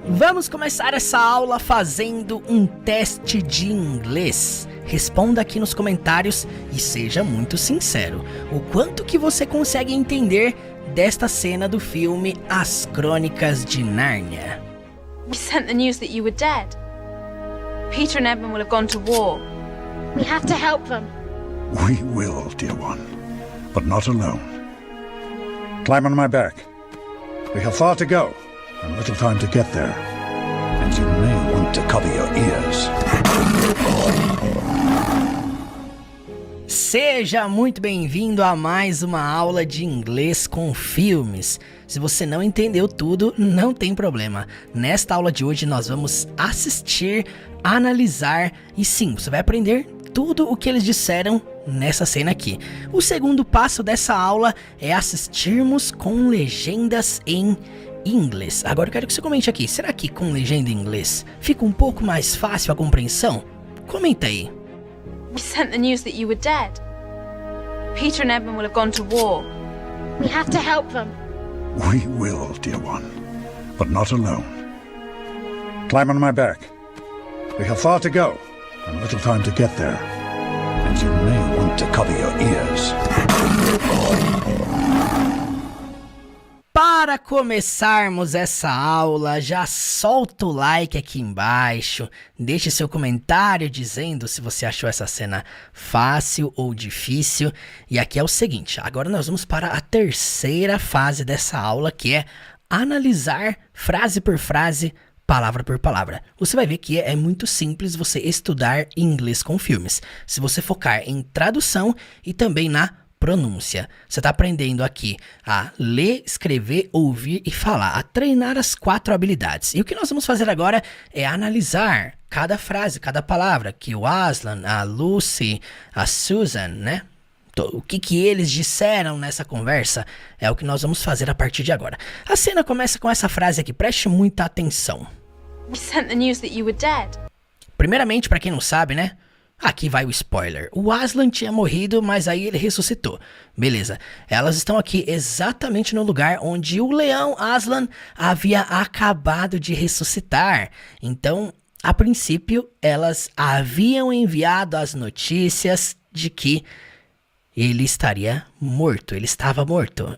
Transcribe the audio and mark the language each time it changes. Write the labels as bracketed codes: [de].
[pt] Vamos começar essa aula fazendo um teste de inglês. Responda aqui nos comentários e seja muito sincero. O quanto que você consegue entender desta cena do filme As Crônicas de Nárnia? [en] We sent the news that you were dead. Peter and Edmund will have gone to war. We have to help them. We will, dear one, but not alone. Climb on my back. We have far to go, and little time to get there. And you may want to cover your ears. [pt] Seja muito bem-vindo a mais uma aula de inglês com filmes. Se você não entendeu tudo, não tem problema. Nesta aula de hoje nós vamos assistir, analisar e sim, você vai aprender tudo o que eles disseram nessa cena aqui. O segundo passo dessa aula é assistirmos com legendas em inglês. Agora eu quero que você comente aqui, será que com legenda em inglês fica um pouco mais fácil a compreensão? Comenta aí. [en] We sent the news that you were dead. Peter and Edmund will have gone to war. We have to help them. We will, dear one, but not alone. Climb on my back. We have far to go, and little time to get there. And you may want to cover your ears. [pt] Para começarmos essa aula, já solta o like aqui embaixo, deixe seu comentário dizendo se você achou essa cena fácil ou difícil. E aqui é o seguinte, agora nós vamos para a terceira fase dessa aula, que é analisar frase por frase, palavra por palavra. Você vai ver que é muito simples você estudar inglês com filmes, se você focar em tradução e também na pronúncia. Você está aprendendo aqui a ler, escrever, ouvir e falar, a treinar as 4 habilidades. E o que nós vamos fazer agora é analisar cada frase, cada palavra, que o Aslan, a Lucy, a Susan, né? O que eles disseram nessa conversa é o que nós vamos fazer a partir de agora. A cena começa com essa frase aqui, preste muita atenção. We sent the news that you were dead. Primeiramente, para quem não sabe, né? Aqui vai o spoiler. O Aslan tinha morrido, mas aí ele ressuscitou. Beleza. Elas estão aqui exatamente no lugar onde o leão Aslan havia acabado de ressuscitar. Então, a princípio, elas haviam enviado as notícias de que ele estaria morto, ele estava morto.